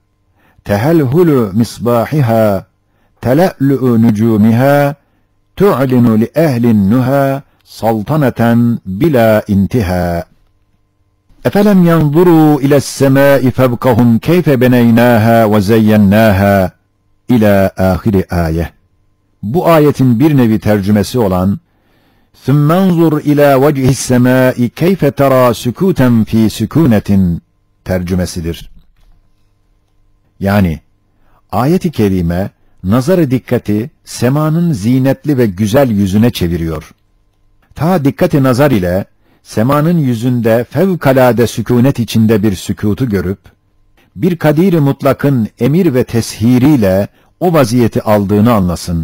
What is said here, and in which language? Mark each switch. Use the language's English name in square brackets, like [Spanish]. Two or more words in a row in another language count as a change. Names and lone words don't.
[Arabic] تهلهل مصباحها تلألؤ نجومها تعلن لأهل النهى سلطنة بلا انتهاء أفلم ينظروا إلى السماء فوقهم كيف بنيناها وزيناها إلى آخر آية. [Turkish] Bu ayetin bir nevi tercümesi olan [Arabic] ثُمَّ انظُرْ إِلَى وَجْهِ السَّمَاءِ كَيْفَ تَرَى سُكُوتًا فِي سُكُونَةٍ [Turkish] tercümesidir. Yani, ayet-i kerime, nazar-ı dikkati, semanın zinetli ve güzel yüzüne çeviriyor. Ta dikkat-i nazar ile, semanın yüzünde fevkalade sükûnet içinde bir sükutu görüp, bir kadir-i mutlakın emir ve teshiriyle o vaziyeti aldığını anlasın.